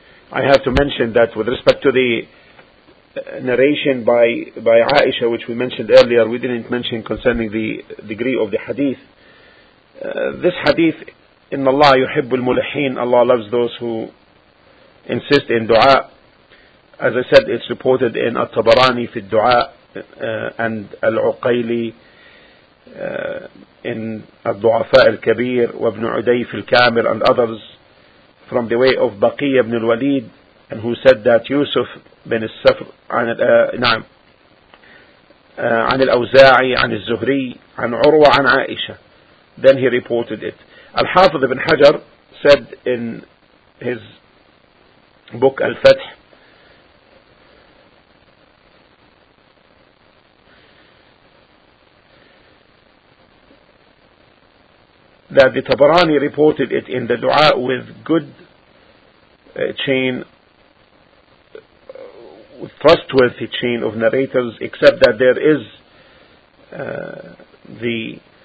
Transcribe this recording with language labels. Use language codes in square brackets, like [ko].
[en] I have to mention that with respect to the narration by Aisha, which we mentioned earlier, we didn't mention concerning the degree of the hadith. This hadith, [ar] إن الله يحب الملحين, [en] Allah loves those who insist in dua. As I said, it's reported in At-Tabarani [ar] في الدعاء [en] and Al-Uqayli in [ar] الضعفاء الكبير وابن عدي في الكامل [en] and others, from the way of بقية بن الوليد, and who said that [ar] يوسف بن السفر عن الأوزاعي عن الزهري عن عروة عن عائشة. [en] Then he reported it. Al-Hafidh ibn Hajar said in his book Al-Fath, that the Tabarani reported it in the dua with good chain, trustworthy chain of narrators, except that there is the